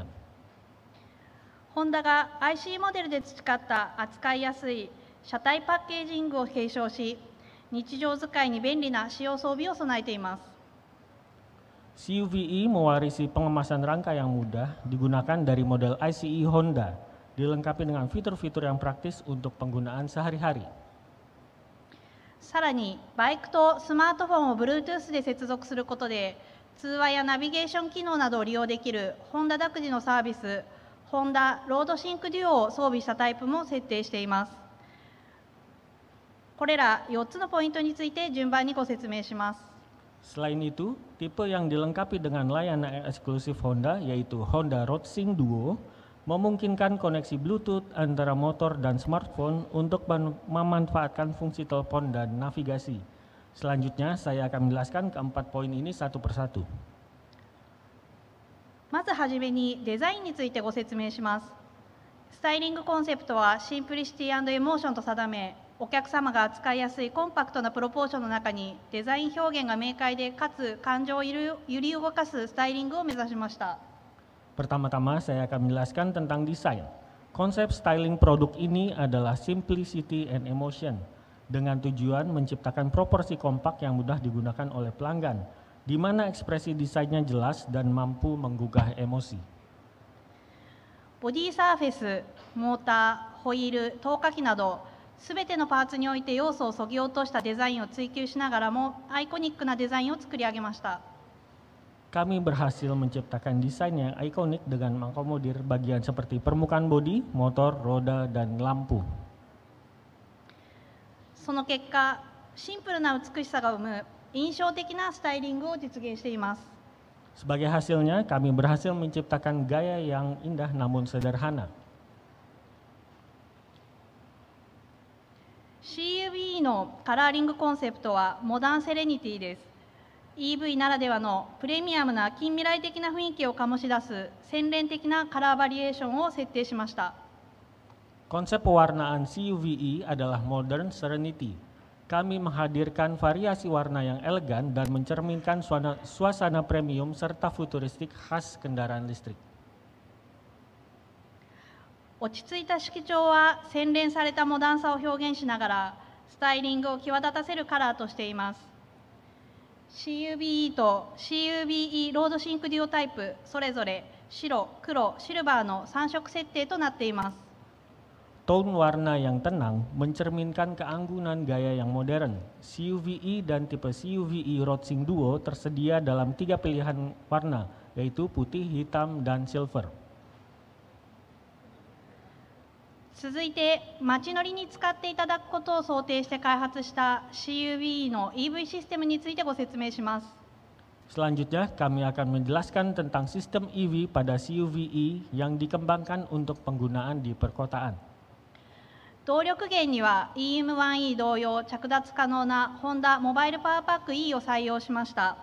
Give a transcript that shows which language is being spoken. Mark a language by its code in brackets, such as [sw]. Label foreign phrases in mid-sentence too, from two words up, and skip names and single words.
[ja] ホンダが IC モデルで培った扱いやすい車体パッケージングを継承し、日常使いに便利な使用装備を備えています。 [id] CUVE mewarisi pengemasan rangka yang mudah digunakan dari model ICE Honda, dilengkapi dengan fitur-fitur yang praktis untuk penggunaan sehari-hari. [ja] さらにバイクとスマートフォンを Bluetooth で接続することで通話やナビゲーション機能などを利用できるホンダ独自のサービスホンダロードシンクデュオを装備したタイプも設定しています。これら4つのポイントについて順番にご説明します。 [id] Selain itu, tipe yang dilengkapi dengan layanan eksklusif Honda yaitu Honda RoadSync Duo memungkinkan koneksi Bluetooth antara motor dan smartphone untuk memanfaatkan fungsi telepon dan navigasi. Selanjutnya saya akan menjelaskan keempat poin ini satu persatu. [ja] まずはじめにデザインについてご説明します。スタイリングコンセプトはシンプリシティ&エモーションと定め、お客様が扱いやすいコンパクトなプロポーションの中にデザイン表現が明快でかつ感情を揺り動かすスタイリングを目指しました。 [id] Pertama-tama saya akan menjelaskan tentang desain. Konsep styling produk ini adalah [en] simplicity and emotion [id] dengan tujuan menciptakan proporsi kompak yang mudah digunakan oleh pelanggan, di mana ekspresi desainnya jelas dan mampu menggugah emosi. [ja] ボディサーフェス、モーター、ホイール、透過器など、すべてのパーツにおいて要素を削ぎ落としたデザインを追求しながらも、アイコニックなデザインを作り上げました。 [id] Kami berhasil menciptakan desain yang ikonik dengan mengakomodir bagian seperti permukaan bodi, motor, roda, dan lampu. [ja] その結果、シンプルな美しさが生む印象的なスタイリングを実現しています。 [id] Sebagai hasilnya, kami berhasil menciptakan gaya yang indah namun sederhana. [ja] CUV のカラーリングコンセプトはモダンセレニティです。EV ならではのプレミアムな近未来的な雰囲気を醸し出す洗練的なカラーバリエーションを設定しました。 [id] Konsep pewarnaan CUVE adalah Modern Serenity. Kami menghadirkan variasi warna yang elegan dan mencerminkan suasana premium serta futuristik khas kendaraan listrik. [ja] 落ち着いた色調は洗練されたモダンさを表現しながらスタイリングを際立たせるカラーとしています。CUVE と CUVE ロードシンクデュオタイプそれぞれ白、黒、シルバーの3色設定となっています。 [id] Tone warna yang tenang mencerminkan keanggunan gaya yang modern. CUVE dan tipe CUVE Roadsync Duo tersedia dalam 3 pilihan warna, yaitu putih, hitam, dan silver. [ja] 続いて、街乗りに使っていただくことを想定して開発した CUVE の EV システムについてご説明します。 [id] Selanjutnya, kami akan menjelaskan tentang sistem EV pada CUVE yang dikembangkan untuk penggunaan di perkotaan. [ja] 動力源には EM1E 同様着脱可能なホンダモバイルパワーパック E を採用しました。